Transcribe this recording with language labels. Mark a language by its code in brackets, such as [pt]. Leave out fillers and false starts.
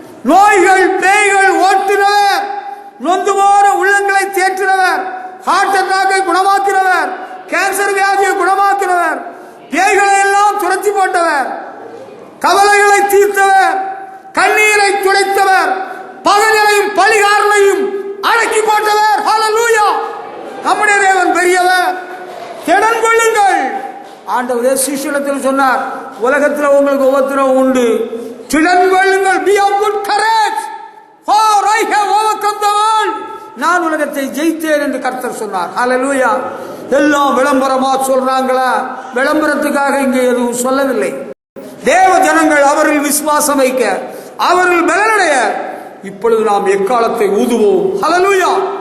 [ta] நோய்கள் பேய்கள் ஓட்டுகிறவர், நொந்து போற உள்ளங்களை தேற்றுகிறவர், ஹார்ட் அட்டாக்கை குணமாக்கிறவர், கேன்சர் வியாதியை குணமாக்கிறவர், பேய்களை எல்லாம் துரத்தி போட்டவர், கவலைகளை தீர்த்தவர், கண்ணீரை துடைத்தவர், பகைகளையும் பழிகாரலையும் அடக்கி போட்டவர். ஹல்லேலூயா. நம்முடைய தேவன் பெரியவர். திடன் கொள்ளுங்கள். ஆண்டவரே சீஷரிடத்தில் சொன்னார், உலகத்தில் உங்களுக்கு உபத்திரவம் உண்டு, திடன் கொள்ளுங்கள். [en] Be of good courage, for I have overcome the world. [ta] நான் உலகத்தை ஜெயித்தேன் என்று கர்த்தர் சொன்னார். ஹல்லேலூயா. எல்லாம் விளம்பரமா சொல்றாங்களா? விளம்பரத்துக்காக இங்கே எதுவும் சொல்லவில்லை. தேவ ஜனங்கள் அவரில் விசுவாசம் வைக்க, அவரில் பலனடைய இப்பொழுது நாம் எக்காலத்தை ஊதுவோம். ஹல்லேலூயா.